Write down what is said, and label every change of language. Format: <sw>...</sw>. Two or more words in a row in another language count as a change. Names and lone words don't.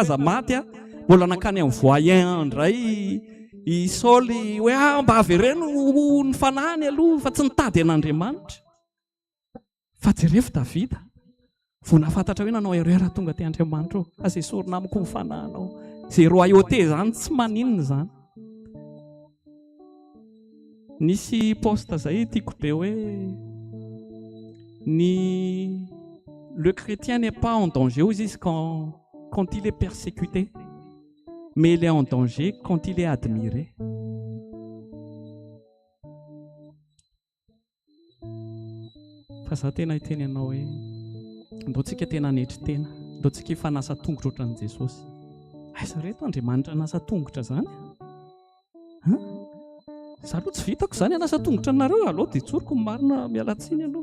<mg>Samuel aza maty mbola nakany amin'ny voyen indray I Saoly hoe mba avereno ny fanahany aloha fa tsy nitady an'Andriamanitra. Fa jereo Davida vao nafantatra hoe nanao erreur tonga ty Andriamanitra ao. Azay sorina amiko ny fanahinao. Zay royauté zany tsy maninona zany. Nisy poste zay tiako be hoe</mg> <fr>le chrétien n'est pas en danger quand il est persécuté, mais il est en danger quand il est admiré.</fr> <mg>Fa za tena hiteny anao hoe ndao tsika tena netry tena, ndao tsika hifanasa tongotra ohatran'i Jesosy. Aiza reto Andriamanitra nasa tongotra zany? Za aloha tsy vitako zany anasa tongotra anareo, aloha dia tsoriko marina mialatsiny aloha.</mg>